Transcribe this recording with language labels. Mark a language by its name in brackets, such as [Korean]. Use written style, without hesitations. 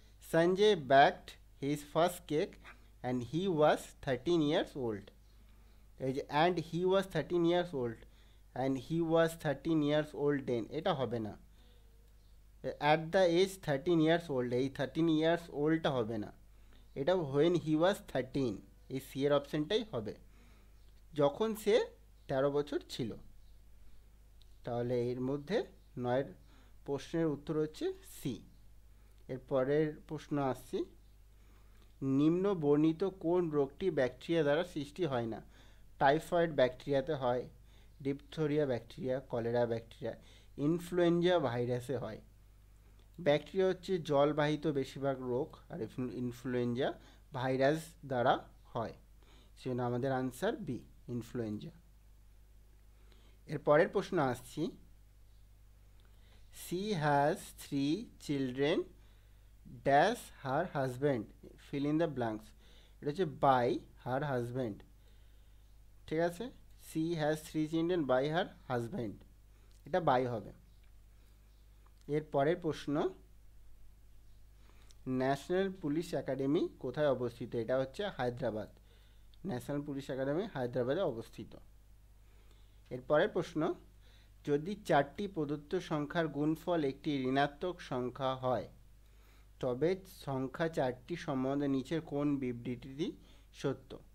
[English] Sanjay baked his first cake and he was 13 years old. And he was 13 years old. And he was 13 years old then. [Bangla] এটা হবে না। [English] At the age 13 years old, [Bangla] এই [English] 13 years old [Bangla] টা হবে না, এটা [English] when he was 13, [Bangla] এই C এর অপশনটাই হবে, যখন সে 13 বছর ছিল। তাহলে এর মধ্যে 9 প্রশ্নের উত্তর হচ্ছে সি। এর পরের প্রশ্ন আসছি, নিম্ন বর্ণিত কোন রোগটি ব্যাকটেরিয়া দ্বারা সৃষ্টি হয় না? টাইফয়েড ব্যাকটেরিয়াতে হয়, ডিপথোরিয়া ব্যাকটেরিয়া, কলেরা ব্যাকটেরিয়া, ইনফ্লুয়েঞ্জা ভাইরাসে হয়। ব্যাকটেরিয়া হচ্ছে জলবাহিত বেশিরভাগ রোগ, আর ইনফ্লুয়েঞ্জা ভাইরাস দ্বারা হয়, সেজন্য আমাদের আনসার বি, ইনফ্লুয়েঞ্জা। এর পরের প্রশ্ন আসছি, [English] she has 3 children dash her husband, [Bangla] fill in the blanks, এটা হচ্ছে [English] by her husband, [Bangla] ঠিক আছে, [English] she has 3 children by her husband, [Bangla] এটা by হবে। এর পরের প্রশ্ন, ন্যাশনাল পুলিশ একাডেমি কোথায় অবস্থিত? এটা হচ্ছে হায়দ্রাবাদ, ন্যাশনাল পুলিশ একাডেমি হায়দ্রাবাদে অবস্থিত। এর পরের প্রশ্ন, যদি 4টি প্রদত্ত সংখ্যার গুণফল একটি ঋণাত্মক সংখ্যা হয়, তবে সংখ্যা 4টি সম্বন্ধে নিচের কোন বিবৃতিটি সত্য?